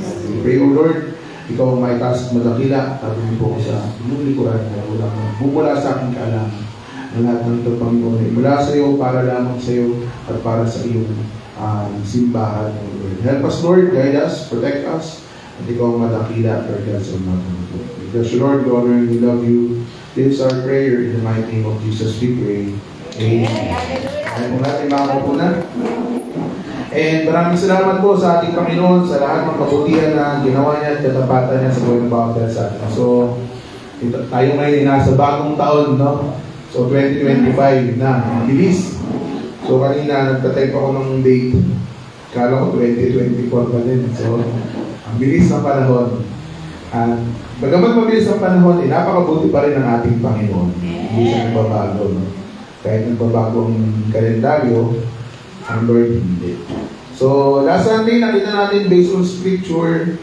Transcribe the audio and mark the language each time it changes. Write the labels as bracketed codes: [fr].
[en] We pray, O Lord, [tl] ikaw ang may taas at madakila. Tabi po ko sa inyong likuran na walang bumula sa aking kaalaman. Ang lahat ng ito, Panginoon, ay mula sa iyo, para lamang sa iyo, at para sa iyong simbahan, O Lord. [en] Help us, Lord, guide us, protect us. [tl] At ikaw ang madakila, Lord God, sa mga ito. [en] Because, Lord, we honor and we love you. This is our prayer. In the mighty name of Jesus, we pray. [tl] Amen. Ayan po natin mga kapunan. And maraming salamat po sa ating Panginoon sa lahat ng kabutihan na ginawa niya at katapatan niya sa buhay ng bawat isa. So, tayo ngayon nasa bagong taon, no? So, 2025 na. Bilis. So, kanina nagtatype ako ng date. Kala ko 2024 pa din. So, ang bilis ng panahon. At bagamat mabilis ang panahon, napakabuti pa rin ng ating Panginoon. Hindi siya nagbabago. No? Kahit nagbabago ang kalendaryo, ang Lord hindi. So, last Sunday, nakita natin [en] based on scripture.